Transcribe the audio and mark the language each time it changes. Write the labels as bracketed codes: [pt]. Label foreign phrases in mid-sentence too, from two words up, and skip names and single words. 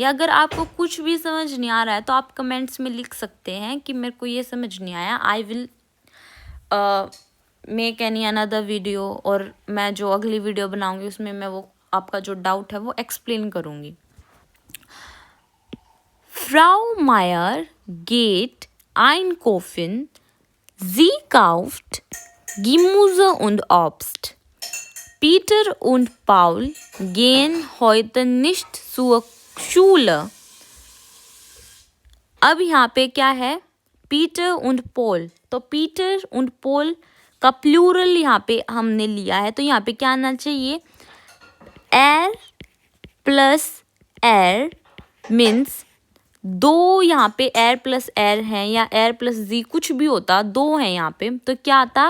[hi] अगर आपको कुछ भी समझ नहीं आ रहा है तो आप कमेंट्स में लिख सकते हैं कि मेरे को ये समझ नहीं आया। [en] I will make any other video, [hi] और मैं जो अगली वीडियो बनाऊंगी उसमें मैं वो आपका जो डाउट है वो एक्सप्लेन करूंगी। [de] Frau Mayer geht Einkaufen, sie kauft Gemüse und Obst. Peter und Paul gehen heute nicht zur Schule. [hi] अब यहाँ पे क्या है? पीटर und पोल, तो पीटर und पोल का प्लूरल यहाँ पे हमने लिया है, तो यहाँ पे क्या आना चाहिए? एर प्लस एर मीन्स दो, यहाँ पे एर प्लस एर है या एर प्लस जी, कुछ भी होता, दो है यहाँ पे, तो क्या आता?